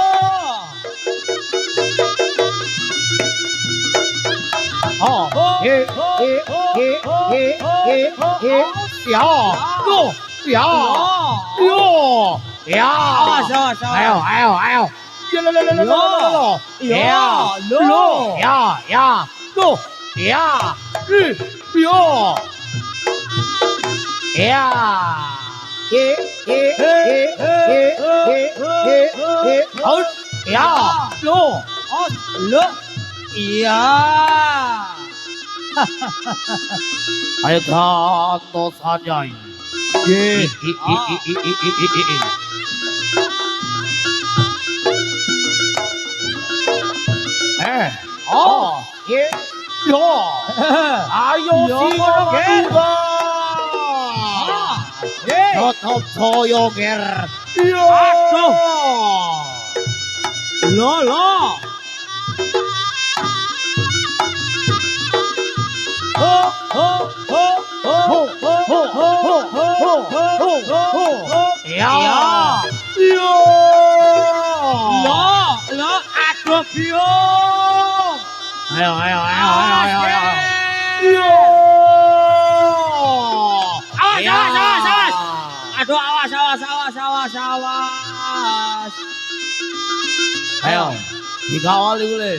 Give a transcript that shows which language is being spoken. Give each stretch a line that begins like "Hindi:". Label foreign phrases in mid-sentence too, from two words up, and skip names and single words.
Indonesian: Oh, ya, lo, ya, yo, ya. Awas, awas, awas. Ayo. Ya, lo, Yo. ya, Lo. lo, ya, lo, ya, yo, ya. Out, ya, lo. Lo. Iya. Ayo ganto saja. Ye. Yo, ayo Yo, si Ger. juga. Ye. Tetap soyo ger. Yo. Aduh. Lo. Ya. Yo. Lo.
Javanese: Aduh, biung. Ayo. Yo. Ya.
Indonesian: Awas. Aduh, awas.
Javanese: Ayo. Dikawal iku le.